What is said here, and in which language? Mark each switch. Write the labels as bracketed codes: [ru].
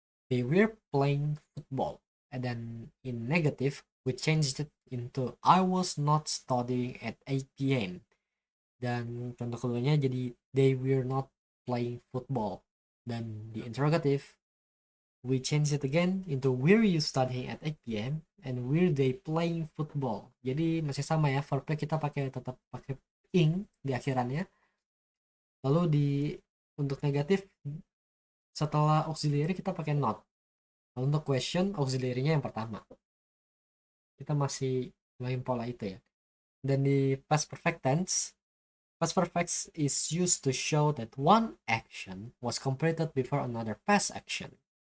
[en] They were playing football. And then in negative, we changed it into I was not studying at 8 p.m. [id] Dan contoh keduanya jadi [en] they were not playing football. Dan di interrogative, we change it again into were you studying at 8 p.m. and were they playing football. [id] Jadi masih sama ya, verbnya kita tetap pakai ing di akhirannya. Lalu untuk negatif setelah auxiliary kita pakai not. Lalu untuk question auxiliary-nya yang pertama. Kita masih main pola itu ya. [en] Dan di past perfect tense, past perfect is used to show that one action was completed before another past action.